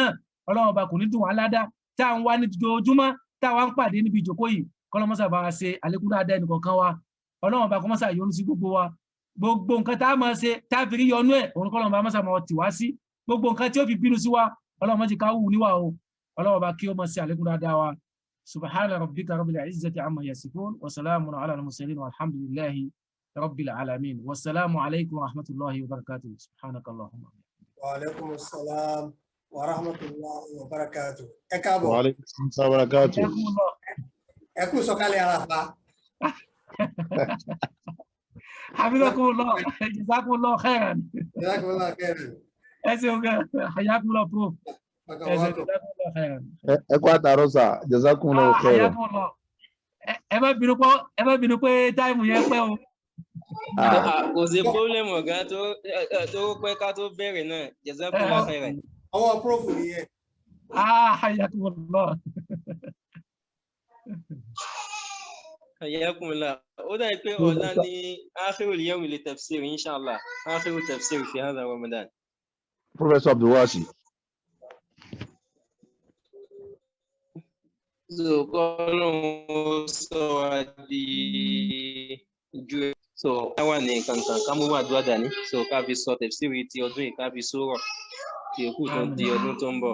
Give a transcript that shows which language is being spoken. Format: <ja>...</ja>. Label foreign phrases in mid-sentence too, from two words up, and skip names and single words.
<yo>náà Ọlọ́run bá kò ní dùn wá ńláda tá à ń wá ní ojoojúmọ́ tá à wá ń pàdé níbi ìjókòó yìí kọ́lọ́run mọ́sà bá ṣe àlékún dáadáa ẹnìkọ̀ọ̀kan wa Ọlọ́run bá kọ́ mọ́sà yọ́nú sí gbogbo wa gbogbo nǹkan tá a máa ṣe tá a fi rí yọnú ẹ̀ òun kọ́lọ́run bá mọ́sà máa tì wá sí gbogbo nǹkan tí ó fi bínú sí wa Ọlọ́run má jẹ́ ká wù níwà o Ọlọ́run bá kí ó máa ṣe àlékún dáadáa wa</yo> <ar>سبحان ربك رب العزة عما يصفون وسلام على المرسلين والحمد لله رب العالمين والسلام عليكم ورحمة الله وبركاته سبحانك اللهم وعليكم السلام ورحمة الله وبركاته</ar> <yo>ẹ káàbọ̀</yo> <ar>وعليكم السلام وبركاته</ar> <yo>ẹ kú sọ̀kalẹ̀ Àràfá</yo> <ar>حفظكم الله جزاكم الله خيرا جزاكم الله خيرا حياكم الله</ar> <yo>ẹ kú àtàrọ̀ sà</yo> <ar>جزاكم الله خيرا</ar> <yo>ẹ má bínú pé táìmù yẹn pẹ́ o kò sí pọ́blẹ́mù ọ̀gá tó pẹ́ ká tó bẹ̀rẹ̀ náà</yo> <ar>جزاكم الله خيرا</ar> <yo>ọwọ́ prófù nìyẹn</yo> <ar>حياكم حياكم</ar> <yo>ó dà pé ọ̀la ní</yo> <ar>آخر اليوم للتفسير إن شاء الله آخر التفسير في هذا رمضان.</ar> <en>Professor Abdulwasi.</en> <yo>So kọ́lọ́hún sọ wá di ju so káwá ní kankan ká mú wà dúró dání so ká fi sọ tafsiri ti ọdún yìí ká fi sọ̀rọ̀ tí òkú tó di ọdún tó ń bọ̀.</yo>